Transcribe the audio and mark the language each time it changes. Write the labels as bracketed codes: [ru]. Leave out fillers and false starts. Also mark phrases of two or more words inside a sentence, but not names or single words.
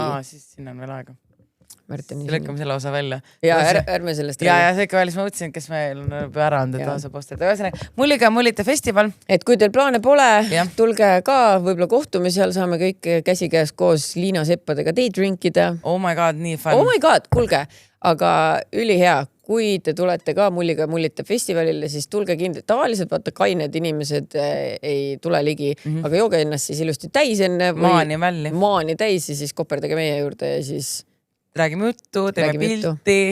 [et] Siis sinna on veel aega. Lükkame selle osa välja. Ja ärme sellest räägi. Ja see ikka välis, ma mõtlesin, kes meil on ära olnud, et osa postada. Mulliga mullite festival. Et kui teil plaane pole, tulge ka, võib-olla kohtume seal, saame kõik käsikäes koos Liina seppadega daydrinkida. [en] Oh my god, nii fun. Oh my god, [et] kuulge, aga ülihea. Kui te tulete ka mulliga mullite festivalile, siis tulge kindlasti. Tavaliselt vaata kained inimesed ei tule ligi, aga jooge ennast siis ilusti täis enne. Maani täis ja siis koperdage meie juurde ja siis... Räägime juttu, teeme pilti.